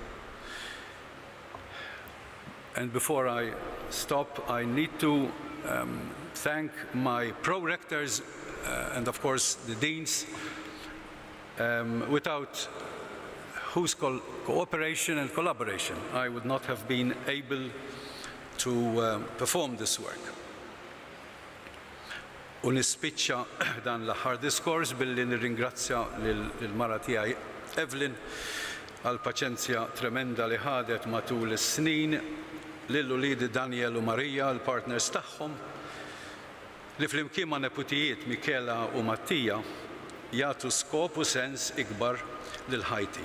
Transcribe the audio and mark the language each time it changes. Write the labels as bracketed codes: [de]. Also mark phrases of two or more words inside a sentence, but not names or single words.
[en] And before I stop, I need to thank my pro-rectors and, of course, the deans, without whose cooperation and collaboration I would not have been able to perform this work. [mt] U nispiċċa dan l-aħħar diskors billi nirringrazzja lill-mara tiegħi Evelyn għall-paċenzja tremenda li ħadet matul is-snin, lill-uliedi Daniel u Marija, l-partners tagħhom, li flimkien ma' neputijiet Michela u Mattija jagħtu skop u sens ikbar lil ħajti.